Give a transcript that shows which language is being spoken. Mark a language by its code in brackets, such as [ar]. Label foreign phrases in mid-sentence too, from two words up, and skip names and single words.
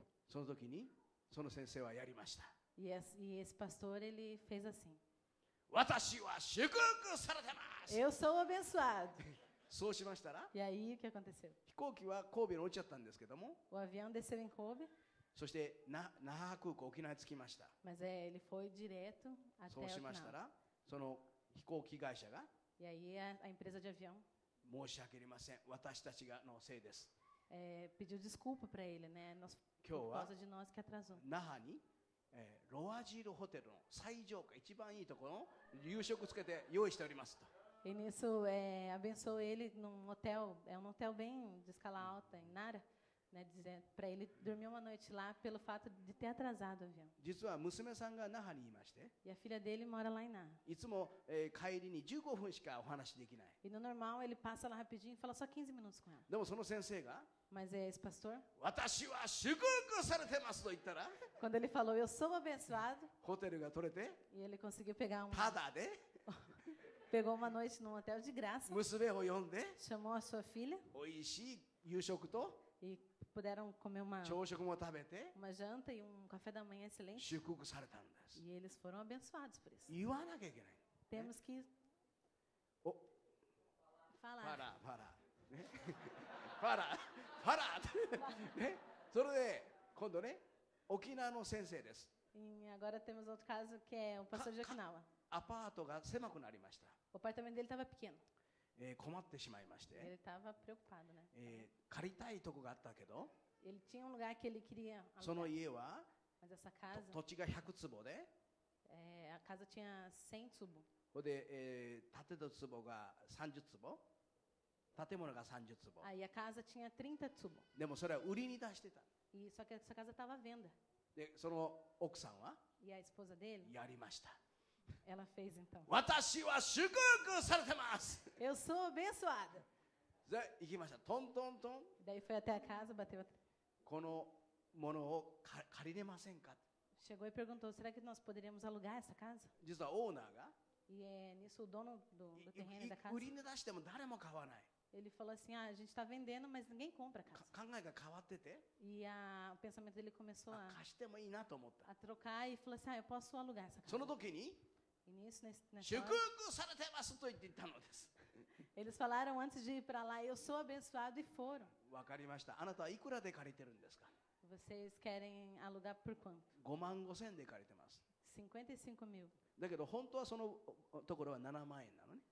[ja] その時にその先生はやりました。 [pt] E esse pastor, ele fez assim: [ja] 私は祝福されてます。 [pt] Eu sou abençoado. [ja] そうしましたら [pt] E aí, o que aconteceu? [ja] 飛行機は神戸に落ちちゃったんですけども、 [pt] O avião desceu em Kobe, [ja] そして那覇空港沖縄に着きました。 [pt] mas ele foi direto [ja] そ [pt] até [ja] うしましたら [pt] Okinawa. [ja] その飛行機会社が [pt] E aí, a empresa de avião [ja] 申し訳ありません、私たちがのせいです。 [pt] pediu desculpa para ele, né? [ja] Kyo [pt] Por [ja] wa [pt] causa de nós que atrasou. [ja] 那覇に、ロアジールホテルの最上階一番いいところの夕食つけて用意しておりますと。 [pt] E nisso, abençoou ele num hotel, um hotel bem de escala alta, em Nara, né, para ele dormir uma noite lá pelo fato de ter atrasado o avião. [ja] 実は娘さんが那覇にいまして、 [pt] E a filha dele mora lá em Nara. [ja] いつも、帰りに15分しかお話できない。 [pt] E no normal, ele passa lá rapidinho e fala só 15 minutos com ela. [ja] でもその先生が [pt] Mas esse pastor, [ja] 私は祝福されてますと言ったら、 [pt] quando ele falou, eu sou abençoado, [ja] ホテルが取れて [pt] e ele conseguiu pegar [ja] ただで [pt] pegou uma noite num hotel de graça, [ja] 娘を呼んで [pt] chamou a sua filha [ja] 美味しい夕食と [pt] e puderam comer uma [ja] 朝食も食べて [pt] janta e um café da manhã excelente. [ja] 祝福されたんです。 [pt] E eles foram abençoados por isso. [ja] 言わなきゃいけない。 [pt] Temos que [ja] お [pt] falar. [ja] パラパラ、ね、パラパラ、ね、それで今度ね、沖縄の先生です。 [pt] E agora temos outro caso que é o pastor de Okinawa. [ja] アパートが狭くなりました。 [pt] O apartamento dele estava pequeno. [ja] 困ってしまいまして、 [pt] Ele estava preocupado, né? [ja] 借りたいとこがあったけど、 [pt] Ele tinha um lugar que ele queria [ja] その [pt] alugar, [ja] 家は [pt] mas essa casa, [ja] 土地が100坪で、 [pt] a casa tinha 100 tsubo. [ja] それで、建てた坪が30坪、建物が30坪。 [pt] Aí a casa tinha 30 tsubo. [ja] でもそれは売りに出してた。 [pt] E só que essa casa estava à venda. [ja] で、その奥さんは [pt] E a esposa dele, [ja] やりました。 [pt] ela fez então. [ja] 私は祝福されてます。 [pt] Eu sou abençoada. [ja] で、行きました。トントントン。 [pt] Daí foi até a casa, bateu, [ja] このものを借りれませんか。 [pt] chegou e perguntou: será que nós poderíamos alugar essa casa? [ja] 実はオーナーが [pt] E nisso o dono do terreno e da casa, [ja] 売りに出しても誰も買わない。 [pt] ele falou assim: a gente está vendendo, mas ninguém compra a casa. [ja] 考えが変わってて、 [pt] E o pensamento dele começou [ja] 貸してもいいなと思った。 [pt] a trocar e falou assim: eu posso alugar essa [ja] その [pt] casa. [ja] 時に [pt] E nisso, nessa [ja] 祝 [pt] hora, [ja] 福されてますと言っていたのです。 [pt] eles falaram antes de ir para lá: eu sou abençoado, e foram. [ja] わかりました。あなたはいくらで借りてるんですか。 [pt] Vocês querem alugar por quanto? [ja] 5 万5千で借りてます。 [pt] 55 mil. [ja] だけど本当はそのところは7万円なのね。